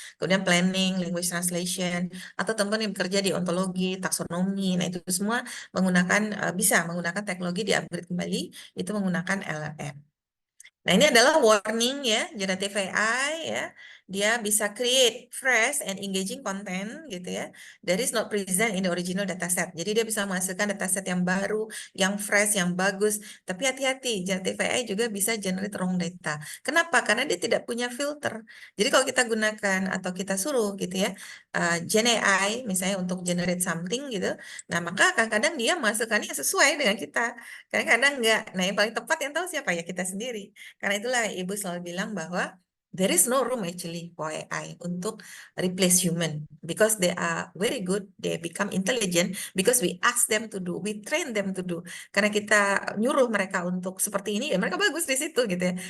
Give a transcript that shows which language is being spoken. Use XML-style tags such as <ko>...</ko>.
<id>Kemudian planning, language translation, atau teman-teman yang bekerja di ontologi, taksonomi. Nah, itu semua bisa menggunakan teknologi di upgrade kembali, itu menggunakan LLM. Nah, ini adalah warning ya, generative AI ya. Dia bisa</id> <en>create fresh and engaging content</en> <id>gitu ya.</id> <en>That is not present in the original dataset.</en> <id>Jadi dia bisa menghasilkan dataset yang baru, yang fresh, yang bagus. Tapi hati-hati, generative AI juga bisa</id> <en>generate wrong data.</en> <id>Kenapa? Karena dia tidak punya filter. Jadi kalau kita gunakan atau kita suruh gitu ya, Gen AI misalnya untuk</id> <en>generate something</en> <id>gitu, nah maka kadang-kadang dia menghasilkannya sesuai dengan kita. Kadang-kadang enggak. Nah, yang paling tepat yang tahu siapa ya, kita sendiri. Karena itulah Ibu selalu bilang bahwa</id> <en>there is no room actually for AI</en> <id>untuk</id> <en>replace human because they are very good, they become intelligent because we ask them to do, we train them to do.</en> <id>Karena kita nyuruh mereka untuk seperti ini, ya mereka bagus di situ gitu ya.</id>